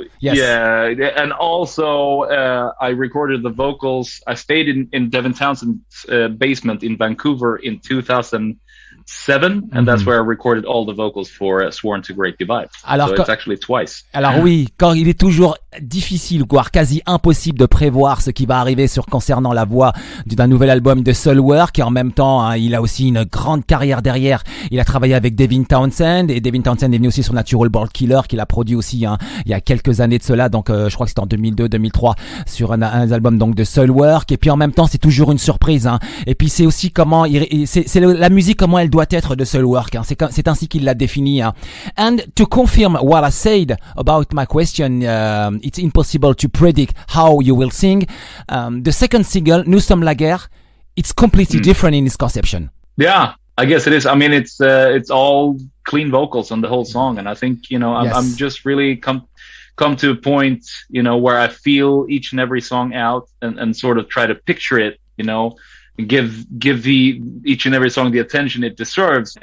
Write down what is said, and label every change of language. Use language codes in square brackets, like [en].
[en] Yeah, and also I recorded the vocals. I stayed in Devin Townsend's basement in Vancouver in 2007, and that's where I recorded all the vocals for Sworn to Great Divide. So it's actually twice. [fr] Alors oui, quand il est toujours difficile, voire quasi impossible de prévoir ce qui va arriver concernant la voix d'un nouvel album de Soilwork, et en même temps, hein, il a aussi une grande carrière derrière. Il a travaillé avec Devin Townsend, et Devin Townsend est venu aussi sur Natural Born Killer, qu'il a produit aussi, hein, il y a quelques années de cela, donc je crois que c'était en 2002-2003 sur un album donc de Soilwork. Et puis en même temps, c'est toujours une surprise, hein. Et puis c'est aussi comment la musique, comment elle doit être de Soilwork, hein. C'est ainsi qu'il l'a défini, hein. [en] And to confirm what I said about my question, it's impossible to predict how you will sing. The second single, Nous, la Guerre, it's completely different in its conception. Yeah, I guess it is. I mean, it's all clean vocals on the whole song, and I think, you know, I'm just really come to a point, you know, where I feel each and every song out and sort of try to picture it, you know, and give each and every song the attention it deserves.